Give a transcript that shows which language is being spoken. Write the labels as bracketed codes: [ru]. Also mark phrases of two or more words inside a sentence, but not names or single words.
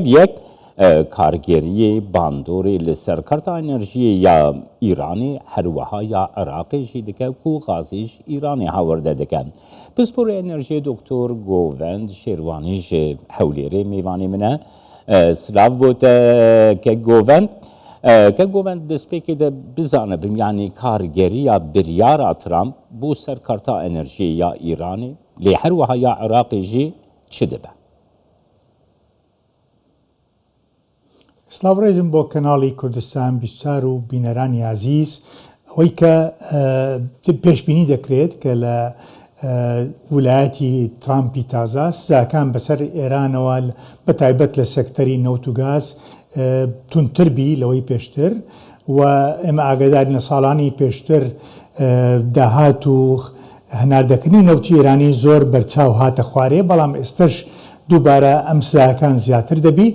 [ku] یک کارگری باندوری لسر کرتا انرژی یا ایرانی هروها یا عراقی جی دکه کو غازیش ایرانی هاورده دکه پس پر انرژی دکتر گووند شیروانی جی حولیری میوانی منه سلاو بود که گووند که گووند دسپیکی ده بزانه بیم یعنی کارگری یا بریار ترامپ بو سر کرتا انرژی یا ایرانی لی هروها یا عراقی جی چه دبه؟ [ckb] سلااوڕێژم بۆ کەناڵی کوردستان بیستار و بینەرانی عزیز ئەوەی کە پێشبینی دەکرێت کە لە ویلایەتی ترامپی تازە سزاکان بەسەر ئێرانەوە بە تایبەت لە سەکتەری نەوت و گاز تونتربی لەوەی پێشتر و ئێمە ئاگادارین لە ساڵانی پێشتر داهات و هەناردەکردنی نەوتی ئێرانی زۆر بەرچاو هاتە خوارێ بەڵام ئێستش دووبارە ئەم سزاکان زیاتر دەبی